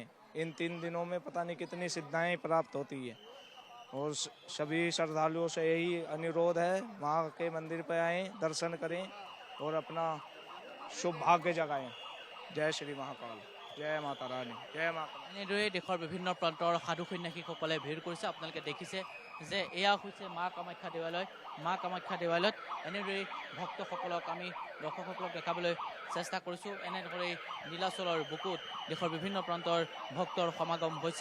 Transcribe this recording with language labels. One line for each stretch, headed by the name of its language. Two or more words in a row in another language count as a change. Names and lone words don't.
Hindi: इन 3 दिनों में पता नहीं कितनी सिद्धाएं प्राप्त होती है, और सभी श्रद्धालुओं से यही अनुरोध है, माँ के मंदिर पर आएँ, दर्शन करें और अपना शुभ भाग्य जगाएं। जय श्री महाकाल, जय माता रानी, जय माता।
Assamese: এনেদৰে দেশৰ বিভিন্ন প্ৰান্তৰ সাধু সন্যাসীসকলে ভিৰ কৰিছে। আপোনালোকে দেখিছে যে এয়া হৈছে মা কামাখ্যা দেৱালয়। মা কামাখ্যা দেৱালয়ত এনেদৰেই ভক্তসকলক আমি দৰ্শকসকলক দেখাবলৈ চেষ্টা কৰিছোঁ। এনেদৰেই নীলাচলৰ বুকুত দেশৰ বিভিন্ন প্ৰান্তৰ ভক্তৰ সমাগম হৈছে।